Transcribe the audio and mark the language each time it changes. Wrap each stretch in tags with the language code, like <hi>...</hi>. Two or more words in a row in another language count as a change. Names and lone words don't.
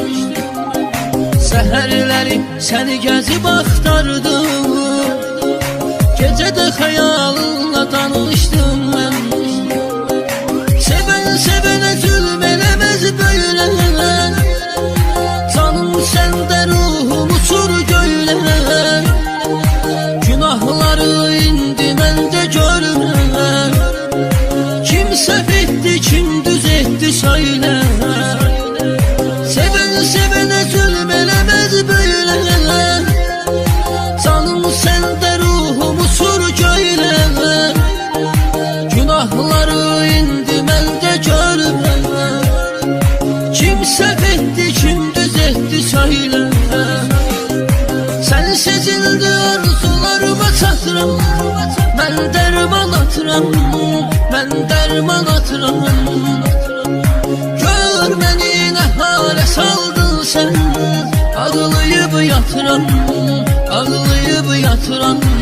<tr>Seherleri seni gezip aktardım. Gecede hayalınla danıştım ben. Seven sevene zulm elemez böyle. Canım sende ruhum uçur göyle.</tr> <az>Günahları indi məndə görme. Kim səhv etdi, kim düz etdi söyle.</az> <tr>Seven sevene zulm elemez böyle. Canım sende ruhum uçur göyle.</tr> <az>Günahları indi məndə görme. Kim səhv etdi, kim düz etdi söyle. Sen seçildi arzularıma çatıram.</az> <tr>Ben derman atıram, ben derman atıram. Gör beni ne hale saldın sen. Ağlayıp yatıram, ağlayıp yatıram.</tr>